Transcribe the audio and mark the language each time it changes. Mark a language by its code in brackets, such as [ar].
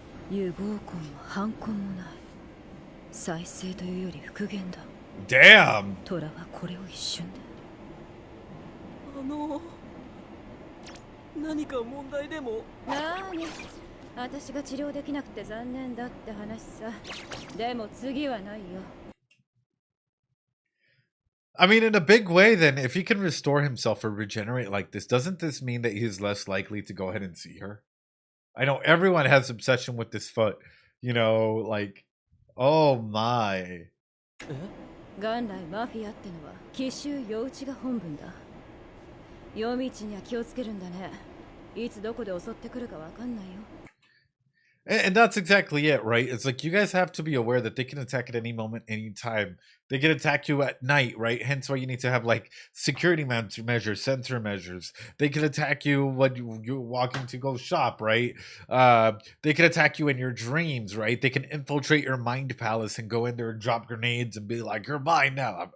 [ja] 融合婚も反婚もない。再生というより復元だ。 [en] Damn! [ja] トラはこれを一瞬で。何か問題でも？なーに、私が治療できなくて残念だって話さ。でも次はないよ。 [en] I mean, in a big way, then, if he can restore himself or regenerate like this, doesn't this mean that he's less likely to go ahead and see her? I know everyone has obsession with this foot. You know, like, oh my. [ja] 元来マフィアってのは奇襲夜討ちが本分だ。夜道には気をつけるんだね。いつどこで襲ってくるかわかんないよ。 [en] And that's exactly it, right? It's like you guys have to be aware that they can attack at any moment, anytime. They can attack you at night, right? Hence why you need to have like security measures, sensor measures. They can attack you when you're walking to go shop, right? They can attack you in your dreams, right? They can infiltrate your mind palace and go in there and drop grenades and be like, "You're mine now."